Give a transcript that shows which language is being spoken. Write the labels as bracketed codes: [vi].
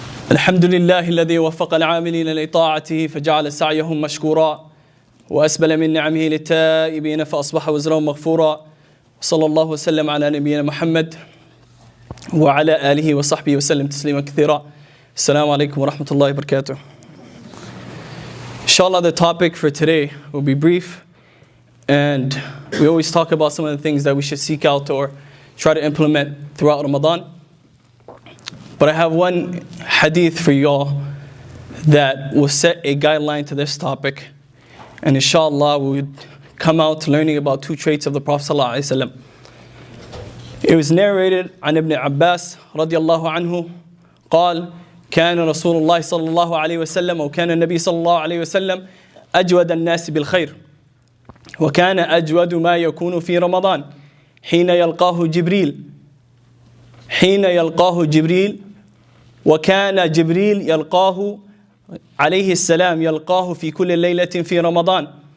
[ar] الحمد لله الذي وفق العاملين لطاعته فجعل سعيهم مشكورا وأسبل من نعمه للتائبين فأصبح وزرهم مغفورا صلى الله وسلم على نبينا محمد وعلى آله وصحبه وسلم تسليما كثيرا. Assalamu alaikum wa rahmatullahi wa barakatuh. [en] Inshallah, the topic for today will be brief, and we always talk about some of the things that we should seek out or try to implement throughout Ramadan. But I have one hadith for y'all that will set a guideline to this topic, and inshallah we would come out learning about two traits of the Prophet ﷺ. It was narrated [ar] عن ابن عباس رضي الله عنه قال كان رسول الله صلى الله عليه وسلم أو كان النبي صلى الله عليه وسلم أجود الناس بالخير وكان أجود ما يكون في رمضان حين يلقاه جبريل وكان جبريل يلقاه عليه السلام يلقاه في كل ليلة في رمضان